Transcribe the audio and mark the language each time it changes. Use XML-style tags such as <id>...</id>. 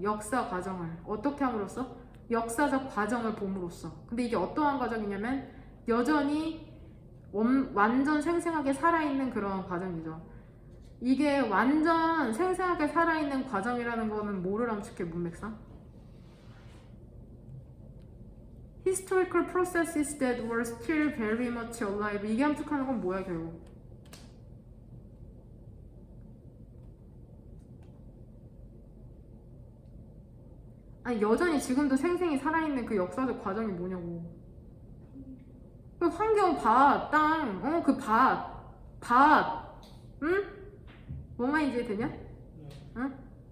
<ko>역사 과정을 어떻게 함으로써? 역사적 과정을 봄으로써. 근데 이게 어떠한 과정이냐면 여전히 완전 생생하게 살아있는 그런 과정이죠. 이게 완전 생생하게 살아있는 과정이라는 거는 뭐를 함축해? 문맥상?</ko> <en>Historical processes that were still very much alive.</en> <ko>이게 함축하는 건 뭐야 결국? 아니 여전히 지금도 생생히 살아있는 그 역사적 과정이 뭐냐고. 그 환경, 밭, 땅, 그 밭, 응? 뭔 말인지 되냐? 응?</ko>